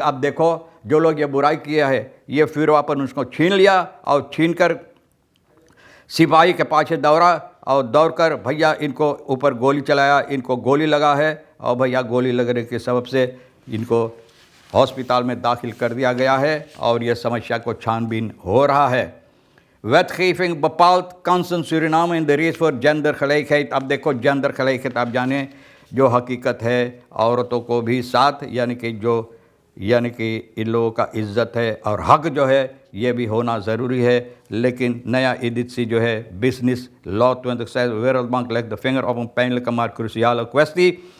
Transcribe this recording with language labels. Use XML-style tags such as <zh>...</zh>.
<hi>अब देखो जो लोग ये बुराई किया है ये फिर वापन उसको छीन लिया और छीन कर सिपाही के पाछे दौड़ा और दौड़ कर भैया इनको ऊपर गोली चलाया। इनको गोली लगा है और भैया गोली लगने के सबब से इनको हॉस्पिटल में दाखिल कर दिया गया है और यह समस्या को छानबीन हो रहा है।</hi> <nl>Wetgeving bepaalt kansen Suriname in de race for gendergelijkheid।</nl> <hi>अब देखो जेंडर गelijkheid आप जाने जो हकीकत है औरतों को भी साथ यानी कि इन लोगों का इज्जत है और हक जो है ये भी होना ज़रूरी है। लेकिन नया एडिसी जो है business law 26</hi> <nl>Wereldbank legt de vinger op een pijnlijke maar cruciale kwestie।</nl>